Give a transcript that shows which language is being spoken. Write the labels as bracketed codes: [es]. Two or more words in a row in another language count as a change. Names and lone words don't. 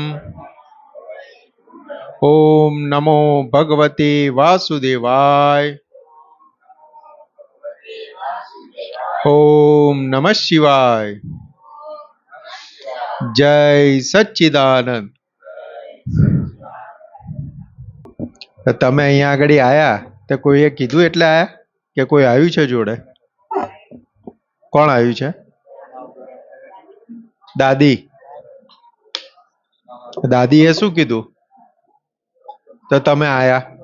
[sa] ओम नमो भगवते वासुदेवाय। ओम नमः शिवाय। जय सच्चिदानंद। [gu] તમે અહીંયા આગળ આયા તો કોઈએ કીધું એટલે આયા કે કોઈ આવ્યું છે જોડે? કોણ આવ્યું છે? દાદી. દાદીએ શું કીધું તો તમે આયા?